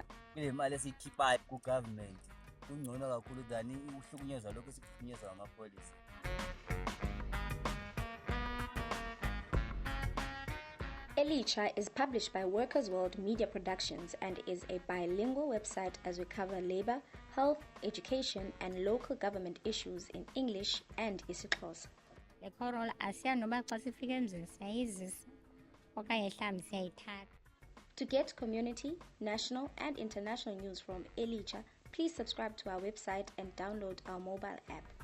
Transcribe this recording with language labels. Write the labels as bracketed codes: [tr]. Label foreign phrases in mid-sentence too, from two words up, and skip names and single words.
[xh] Le mali esikhiphayo ku-government kungcono kakhulu than ukuhlukunyezwa lokhu esikuhlukunyezwa ngamapolisa. [en] Elicha is published by Workers World Media Productions and is a bilingual website as we cover labor, health, education, and local government issues in English and isiXhosa. [xh] Le corona asiya noba xa sifika emzini siyayizisa okanye mhlawumbi siyayithatha. [en] To get community, national, and international news from Elicha, please subscribe to our website and download our mobile app.